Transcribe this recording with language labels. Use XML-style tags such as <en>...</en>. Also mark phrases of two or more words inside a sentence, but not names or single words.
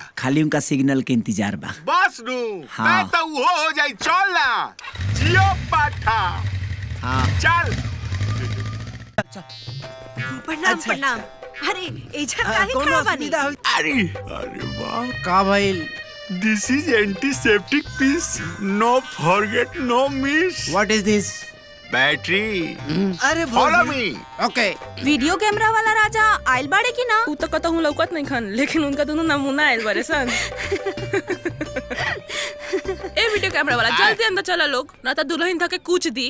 <bho>खाली उनका सिग्नल के इंतजार बा। बस नू। हाँ। मैं तो वो हो जाई। चल ना जियो पाठा। हाँ चल। प्रणाम प्रणाम। अरे एजा काहे खड़ा बानी? अरे वाह, का भइल?</bho> <en>This is antiseptic piece, no forget no miss. What is this?</en> <bho>बैटरी। अरे</bho> <en>Follow me.</en> <bho>ओके। वीडियो कैमरा वाला राजा आइल बाड़े की ना? उ तो कहता हूँ लौकत नहीं खान, लेकिन उनका दोनों नमूना आयल बारे सन। ए वीडियो कैमरा वाला जल्दी अंदर चला लोग, ना तो दुल्हन धके कूच दी।</bho>